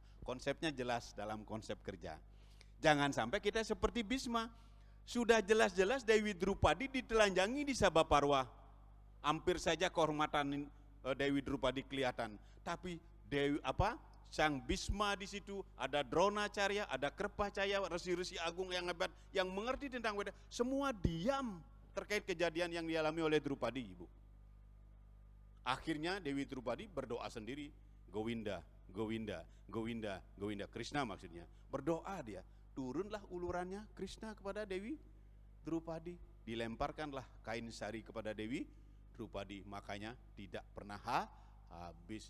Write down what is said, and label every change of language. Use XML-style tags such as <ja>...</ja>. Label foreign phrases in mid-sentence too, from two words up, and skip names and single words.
<id>Konsepnya jelas dalam konsep kerja. Jangan sampai kita seperti Bhisma. Sudah jelas-jelas Dewi Drupadi ditelanjangi di Sabaparwa. Hampir saja kehormatan Dewi Drupadi kelihatan. Tapi Sang Bhisma di situ, ada Dronacarya, ada Kripacaya, resi-resi agung yang hebat yang mengerti tentang Weda, semua diam terkait kejadian yang dialami oleh Drupadi, Ibu. Akhirnya Dewi Drupadi berdoa sendiri, Govinda, Govinda, Govinda, Govinda, Krishna maksudnya. Berdoa dia, turunlah ulurannya Krishna kepada Dewi Drupadi, dilemparkanlah kain sari kepada Dewi Drupadi, makanya tidak pernah habis.</id>